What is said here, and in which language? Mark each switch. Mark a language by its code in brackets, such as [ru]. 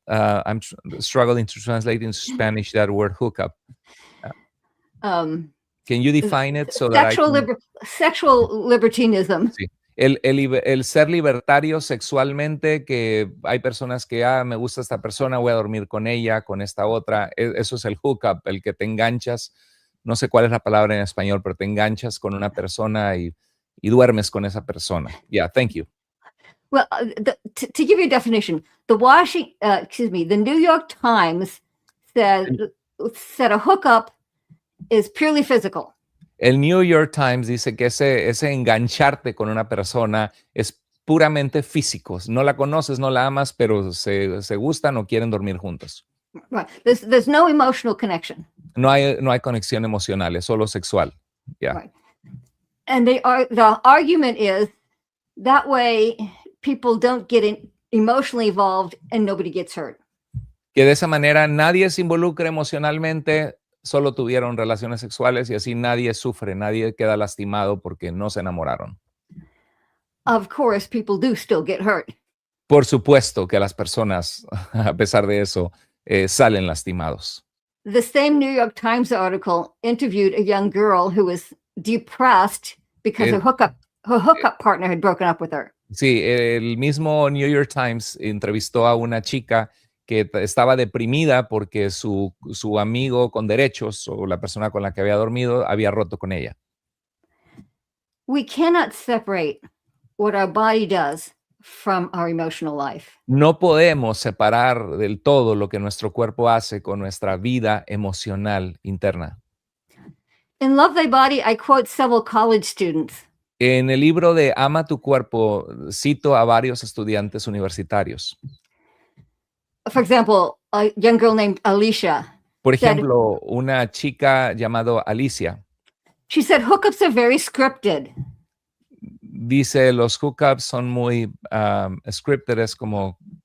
[en] I'm struggling to translate into Spanish that word hookup. Can you define it so that sexual libertinism. [es] Sí. El ser libertario sexualmente, que hay personas que, me gusta esta persona, voy a dormir con ella, con esta otra. Eso es el hookup, el que te enganchas. No sé cuál es la palabra en español, pero te enganchas con una persona y duermes con esa persona. [en] Yeah, thank you. Well, to give you a definition, the New York Times said a hookup is purely physical. [es] El New York Times dice que ese engancharte con una persona es puramente físico. No la conoces, no la amas, pero se gustan o quieren dormir juntos. [en] Right. There's no emotional connection. [es] No hay conexión emocional, es solo sexual. [en] Yeah. Right. And the argument is that way people don't get emotionally involved and nobody gets hurt. [es] Que de esa manera nadie se involucra emocionalmente, solo tuvieron relaciones sexuales y así nadie sufre, nadie queda lastimado porque no se enamoraron. [en] Of course, people do still get hurt. [es] Por supuesto que las personas, a pesar de eso, salen lastimados. [en] The same New York Times article interviewed a young girl who was depressed because her hookup partner had broken up with her. [es] Sí, el mismo New York Times entrevistó a una chica que estaba deprimida porque su amigo con derechos o la persona con la que había dormido había roto con ella. [en] We cannot separate what our body does from our emotional life. [es] No podemos separar del todo lo que nuestro cuerpo hace con nuestra vida emocional interna. [en] In Love Thy Body, I quote several college students. [es] En el libro de Ama tu cuerpo cito a varios estudiantes universitarios. [en] For example, a young girl named Alicia. [es] Por ejemplo, una chica llamada Alicia. [en] She said hookups are very scripted. [es] Dice, los hookups son muy scripted, es como...